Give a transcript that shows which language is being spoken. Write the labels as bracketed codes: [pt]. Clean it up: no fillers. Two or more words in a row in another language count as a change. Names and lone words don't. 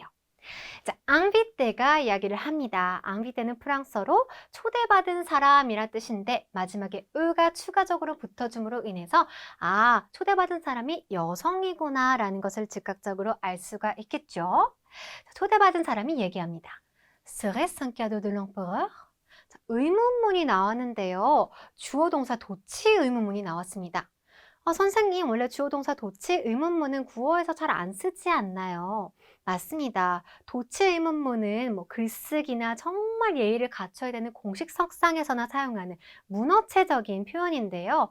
[ko] 자, 앙비떼가 이야기를 합니다. 앙비떼는 프랑스어로 초대받은 사람이란 뜻인데 마지막에 으가 추가적으로 붙어줌으로 인해서 아, 초대받은 사람이 여성이구나 라는 것을 즉각적으로 알 수가 있겠죠. 자, 초대받은 사람이 얘기합니다. [fr] Serait-ce un cadeau de l'empereur? [ko] 자, 의문문이 나왔는데요. 주어 동사 도치 의문문이 나왔습니다. 선생님, 원래 주어 동사 도치 의문문은 구어에서 잘 안 쓰지 않나요? 맞습니다. 도치 의문문은 글쓰기나 정말 예의를 갖춰야 되는 공식 석상에서나 사용하는 문어체적인 표현인데요.